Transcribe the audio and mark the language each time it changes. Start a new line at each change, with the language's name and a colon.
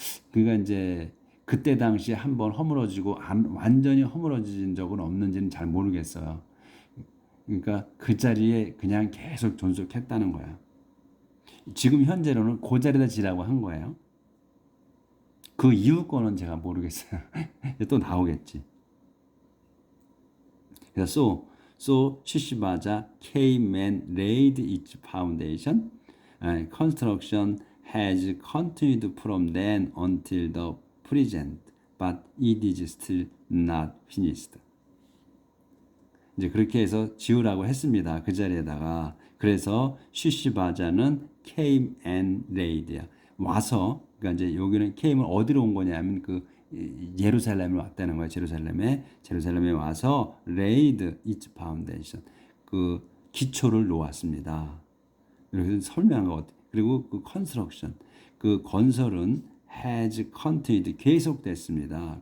Korean: 그러니까 이제 그때 당시에 한번 허물어지고 완전히 허물어진 적은 없는지는 잘 모르겠어요. 그러니까 그 자리에 그냥 계속 존속했다는 거야. 지금 현재로는 그 자리에다 지라고 한 거예요. 그 이후 거는 제가 모르겠어요. 또 나오겠지.
English: 그래서 so 시시바자 came and laid its foundation. Construction has continued from then until the present, but it is still not finished.
Korean: 이제 그렇게 해서 지으라고 했습니다. 그 자리에다가. 그래서 시시바자는
English: came and laid
Korean: 야. 와서 그러니까 이제 여기는 came은 어디로 온 거냐면 그 예루살렘으로 왔다는 거예요. 제루살렘에 와서
English: laid its foundation.
Korean: 그 기초를 놓았습니다. 이렇게 설명한 것 같아요. 그리고 그 construction 그 건설은
English: has continued
Korean: 계속됐습니다.